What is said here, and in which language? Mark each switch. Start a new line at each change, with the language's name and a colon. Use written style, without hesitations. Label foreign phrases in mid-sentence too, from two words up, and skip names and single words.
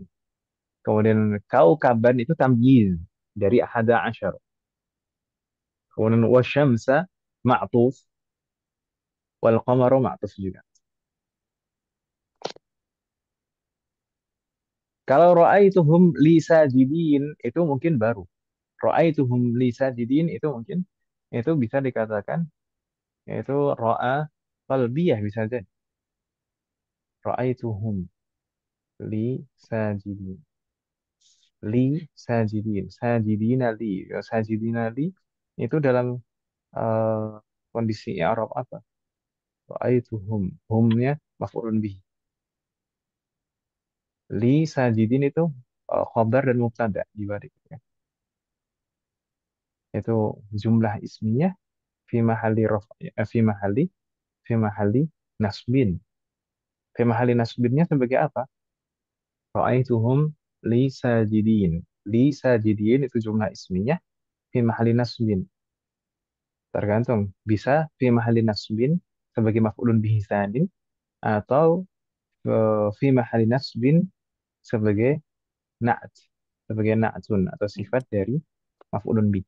Indonesian: Kemudian kaukaban itu tamyiz dari
Arabic: أحد عشر.
Indonesian: Kemudian
Arabic: والشمس معطوف والقمر معطوف
Indonesian: juga. Kalau
Arabic: رأيتهم لي ساجدين
Indonesian: itu mungkin baru.
Arabic: رأيتهم لي ساجدين
Indonesian: itu mungkin itu bisa dikatakan yaitu
Arabic: رأى قلبية
Indonesian: bisa jadi.
Arabic: رأيتهم لي ساجدين. لي ساجدين. ساجدين لي.
Indonesian: Ya,
Arabic: ساجدين لي
Indonesian: itu dalam eh, kondisi Arab apa?
Arabic: رأيتهم. Humnya مفعول به. لي ساجدين
Indonesian: itu khobar dan mubtada dibalik. Ya.
Arabic: Itu جملة اسمية في محل في محل نصب. في محل نصب
Indonesian: sebagai apa?
Arabic: رأيتهم لي ساجدين. لي ساجدين itu جملة اسمية في محل نصب.
Indonesian: Tergantung bisa
Arabic: في محل نصب
Indonesian: sebagai
Arabic: مفعول به ثان
Indonesian: atau
Arabic: في محل نصب
Indonesian: sebagai na'at, sebagai na'tun atau sifat dari
Arabic: مفعول به.